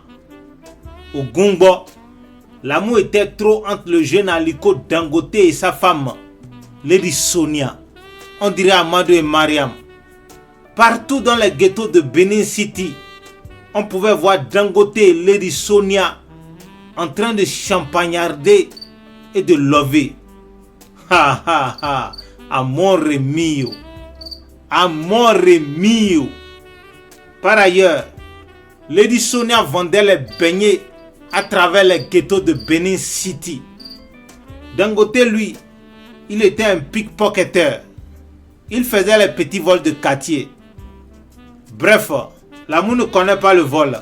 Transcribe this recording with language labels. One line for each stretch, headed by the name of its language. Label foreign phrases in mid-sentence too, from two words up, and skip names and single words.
French: Au Gumbo, l'amour était trop entre le jeune Aliko Dangote et sa femme, Lady Sonia. On dirait Amadou et Mariam. Partout dans les ghettos de Benin City, on pouvait voir Dangote et Lady Sonia en train de champagnarder et de lover.
Italian: Ha ha ha, amore mio. Amore mio.
French: Par ailleurs, Lady Sonia vendait les beignets à travers les ghettos de Benin City. Dangote, lui, il était un pickpocketer. Il faisait les petits vols de quartier. Bref, l'amour ne connaît pas le vol.